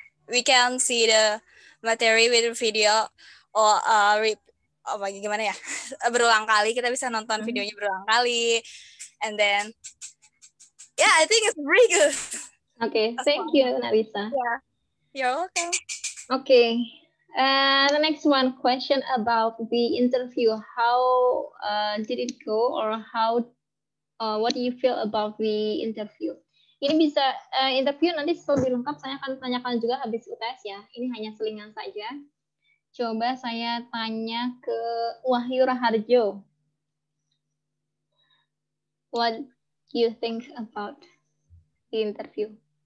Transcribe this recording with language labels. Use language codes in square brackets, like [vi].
[en] We can see the materi with video or [id] gimana ya, berulang kali, [en] kita bisa nonton videonya berulang kali, and then I think it's really good. Okay, thank you Narisa. Yeah, you're welcome. Okay, the next one, question about the interview. How did it go, or what do you feel about the interview? [id] Ini bisa interview nanti lebih lengkap saya akan tanyakan juga habis UTS ya. Ini hanya selingan saja. Coba saya tanya ke Wahyu Raharjo. [en] What do you think about the interview?